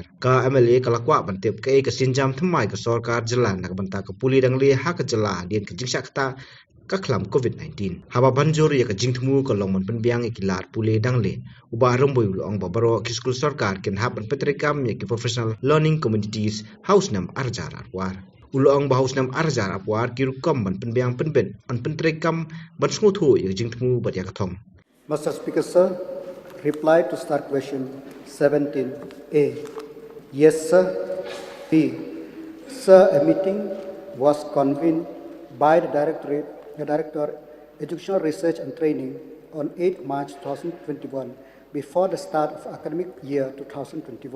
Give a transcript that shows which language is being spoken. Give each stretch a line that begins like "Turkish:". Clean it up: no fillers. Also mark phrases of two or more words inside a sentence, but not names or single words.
Khasi: Ka MLA ka lakwa pentip ka sinjam thamai ka Sorkar Jylla na ka banta ka pule dangle haka Jylla dien ka jingsakta kaklam COVID-19. Haba banjur ya ka jingtmu ka longman penbiang ikilat pule dangle. Ubah rumboy ulong babaro ki skul Sorkar ken haban pyntreikam ya ki
English: professional learning communities
Khasi: haus nam arjar arwar. Ulong bahaus nam arjar arwar ki rukom ban penbiang penben on pyntreikam ban smuthu ya jingtmu bat ya kathom.
English: Mr. Speaker, sir, reply to start question 17A. Yes, sir. B. Sir, a meeting was convened by the Director Educational Research and Training on 8 March 2021 before the start of academic year 2021.